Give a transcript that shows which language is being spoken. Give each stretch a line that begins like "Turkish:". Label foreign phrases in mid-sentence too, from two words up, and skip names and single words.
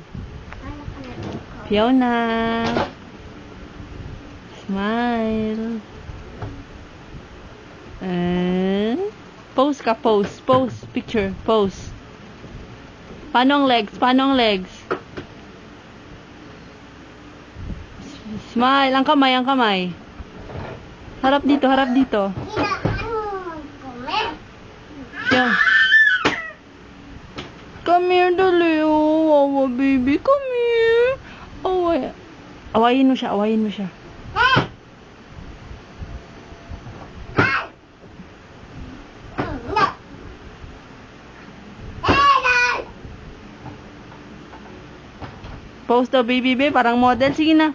English: Fiona. Smile. Pose ka, pose. Pose. Picture. Pose.
Filipino: Paano ang legs? Paano ang legs? Smile. Ang kamay, ang kamay. Harap dito, harap dito. Yan.
English: Come here, dali. Oh, wawa, baby. Come here. Away.
Filipino: Awayin mo siya, awayin mo siya. Pose daw, baby, baby. Parang model. Sige na.